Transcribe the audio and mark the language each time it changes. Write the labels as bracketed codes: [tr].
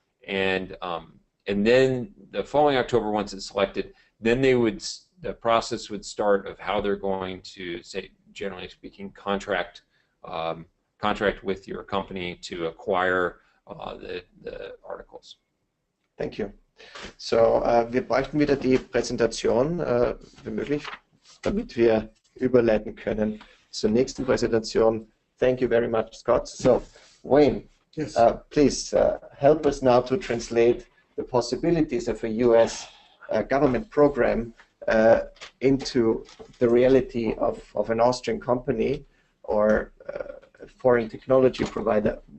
[en] And then the following October, once it's selected, then the process would start of how they're going to, say, generally speaking, contract with your company to acquire the articles. Thank you. [de] So, wir bräuchten wieder die Präsentation, wenn möglich, damit wir überleiten können zur nächsten Präsentation. [en] Thank you very much, Scott. So, Wayne, yes. Please help us now to translate the possibilities of a US government program into the reality of an Austrian company or a foreign technology provider.